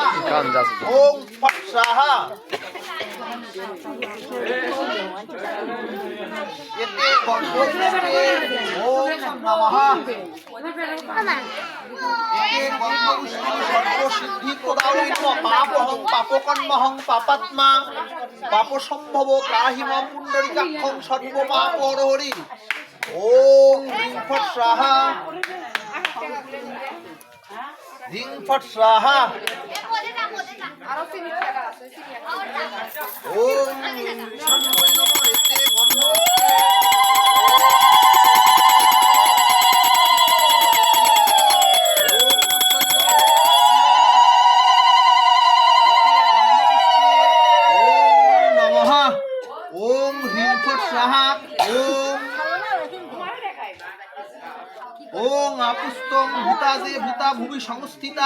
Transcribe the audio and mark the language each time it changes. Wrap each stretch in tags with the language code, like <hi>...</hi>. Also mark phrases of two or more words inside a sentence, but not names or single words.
<sa>ওম ফট স্বাহা এতে গন্ধপুষ্পে ওম নমঃ এতে গন্ধপুষ্পে সর্বসিদ্ধি প্রদায়িনী নমঃ পাপহং পাপকর্মহং পাপাত্মা পাপসম্ভব ত্রাহিমাং পুণ্ডরিকাক্ষং সর্বপাপহরি ওম হ্রিং ফট স্বাহা হ্রিং ফট স্বাহা ওম শান্ভৈ নমঃ এতে গন্ধপুষ্পে ओम ह्रीं फट् स्वाहा ओम आपुस्तং भूता जे भूता भूमि संस्थिता</sa>